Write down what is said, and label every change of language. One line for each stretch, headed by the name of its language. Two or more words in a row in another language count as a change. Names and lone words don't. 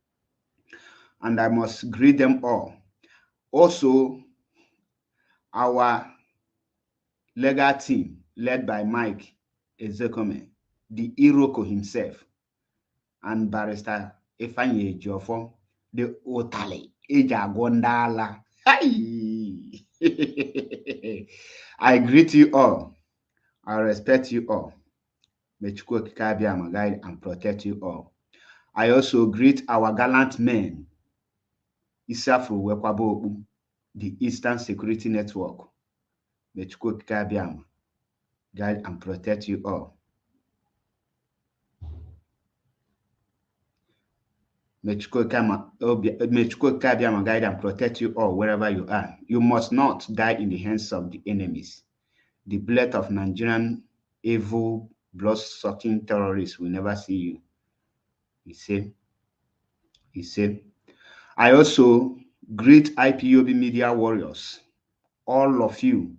English: And I must greet them all. Also, our legal team, led by Mike Ezekome, the Iroko himself, and Barrister Ifanye Ejiofor, the Otale Ejagondala. I greet you all. I respect you all. May Chukwu okike abịama guide and protect you all. I also greet our gallant men, Isafru Wekwabo, the Eastern Security Network. May Chukwu okike abịama guide and protect you all. May Chukwu okike abịama guide and protect you all wherever you are. You must not die in the hands of the enemies. The blood of Nigerian evil blood-sucking terrorists will never see you. He said, I also greet IPOB media warriors, all of you.